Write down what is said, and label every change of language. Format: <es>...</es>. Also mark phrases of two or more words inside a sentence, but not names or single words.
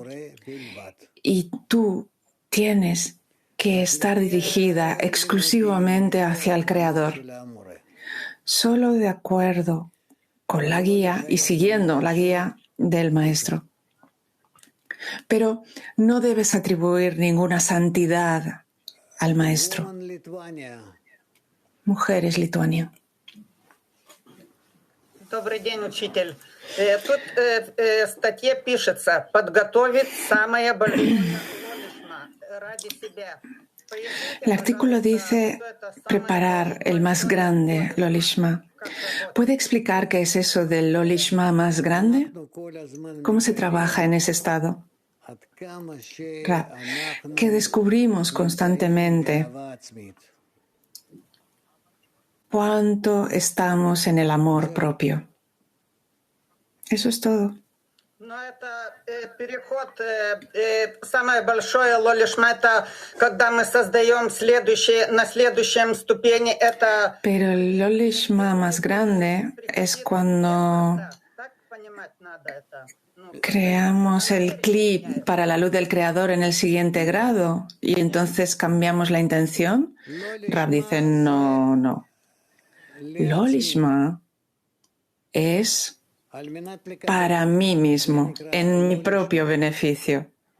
<es>Y tú tienes que estar dirigida exclusivamente hacia el Creador, solo de acuerdo con la guía y siguiendo la guía del Maestro. Pero no debes atribuir ninguna santidad al Maestro. Mujeres, Lituania.</es> <ru>Добрый день, учитель. Тут в статье пишется: подготовить самое большое лолишма ради себя.</ru> <es>El artículo dice preparar el más grande Lolishma. ¿Puede explicar qué es eso del Lolishma más grande? ¿Cómo se trabaja en ese estado? Que descubrimos constantemente cuánto estamos en el amor propio. Eso es todo.</es> <ru>Но это переход, самое большое лолишма, это когда мы создаем на следующем ступени, это...</ru> <es>Pero el Lolishma más grande es cuando creamos el clip para la luz del Creador en el siguiente grado y entonces cambiamos la intención. Rab dice, no. Lolishma es para mí mismo, en mi propio beneficio.</es>